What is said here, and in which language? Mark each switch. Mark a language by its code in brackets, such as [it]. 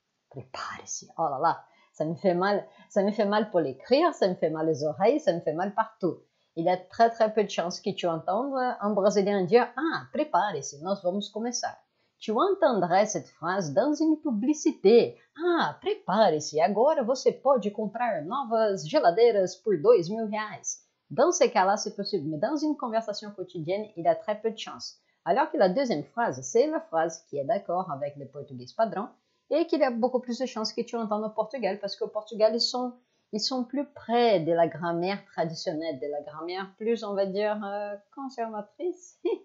[fr] Prépare-se. Oh là là, ça me fait mal pour l'écrire, ça me fait mal aux oreilles, ça me fait mal partout. Il y a très très peu de chances que tu entendes un Brésilien dire « [pt] Ah, prepare-se, nós vamos começar ». [fr] Tu entendrais cette phrase dans une publicité. [pt] Ah, prepare-se, agora você pode comprar novas geladeiras por R$2.000. [fr] Dans ce cas-là, c'est possible, mais dans une conversation quotidienne, il y a très peu de chances. Alors que la deuxième phrase, c'est la phrase qui est d'accord avec le portugais padrão et qu'il y a beaucoup plus de chances que tu entendes au Portugal, parce qu'au Portugal, ils sont plus près de la grammaire traditionnelle, de la grammaire plus, on va dire, conservatrice.